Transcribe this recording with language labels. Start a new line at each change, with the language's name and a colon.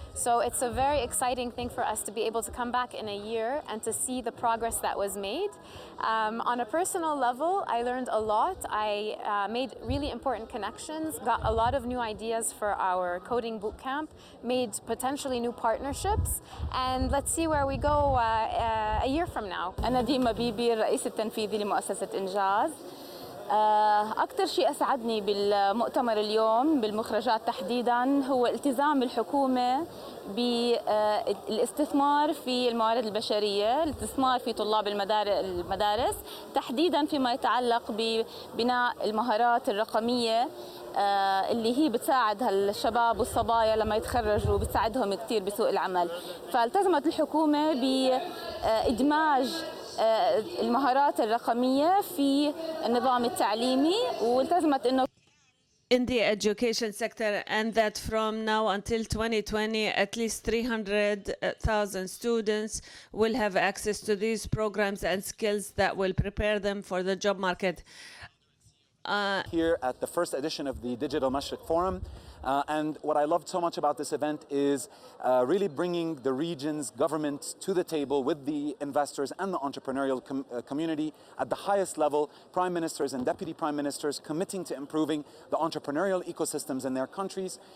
English: So it's a very exciting thing for us to be able to come back in a year and to see the progress that was made. On a personal level, I learned a lot. I made really important connections, got a lot of new ideas for our coding bootcamp, made potentially new partnerships, and let's see where we go a year from now.
Arabic: أنا ديما بيبي الرئيس التنفيذي لمؤسسة إنجاز. أكثر شيء أسعدني بالمؤتمر اليوم بالمخرجات تحديداً هو التزام الحكومة بالاستثمار في الموارد البشرية، الاستثمار في طلاب المدارس تحديداً فيما يتعلق ببناء المهارات الرقمية اللي هي بتساعد هالشباب والصبايا لما يتخرجوا، بتساعدهم كثير بسوق العمل. فالتزمت الحكومة بإدماج المهارات الرقمية في النظام التعليمي، والتزمت إنه
English: in the education sector, and that from now until 2020, at least 300,000 students will have access to these programs and skills that will prepare them for the job market. Here at the first edition of the Digital Mashreq Forum. And what I loved so much about this event is really bringing the region's government to the table with the investors and the entrepreneurial community at the highest level, prime ministers and deputy prime ministers committing to improving the entrepreneurial ecosystems in their countries.